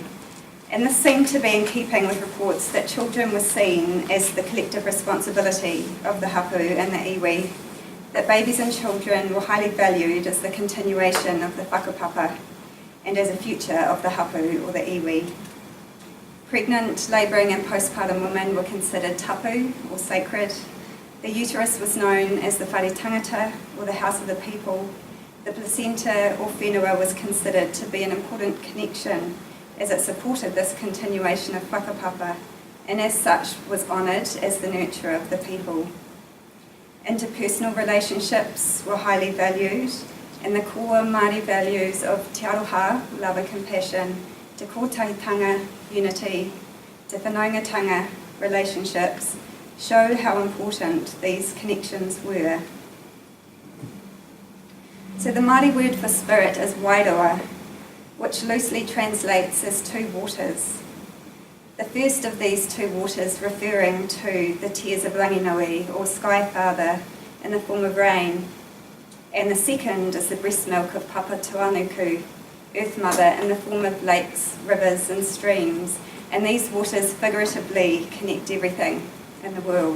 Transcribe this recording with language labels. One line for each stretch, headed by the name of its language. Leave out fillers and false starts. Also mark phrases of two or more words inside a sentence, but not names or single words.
English: And this seemed to be in keeping with reports that children were seen as the collective responsibility of the hapu and the iwi, that babies and children were highly valued as the continuation of the whakapapa and as a future of the hapu or the iwi. Pregnant, labouring and postpartum women were considered tapu or sacred. The uterus was known as the
Māori: whare tangata,
English: or the house of the people. The placenta or whenua was considered to be an important connection as it supported this continuation of whakapapa, and as such was honoured as the nurturer of the people. Interpersonal relationships were highly valued, and the core Māori values of
Māori: te aroha,
English: love and compassion,
Māori: te kōtahitanga, unity, te whanaungatanga,
English: relationships, show how important these connections were. So the Māori word for spirit is wairoa, which loosely translates as two waters. The first of these two waters referring to the tears of Ranginui, or Sky Father, in the form of rain, and the second is the breast milk of Papa Tuanuku, Earth Mother, in the form of lakes, rivers and streams, and these waters figuratively connect everything in the world.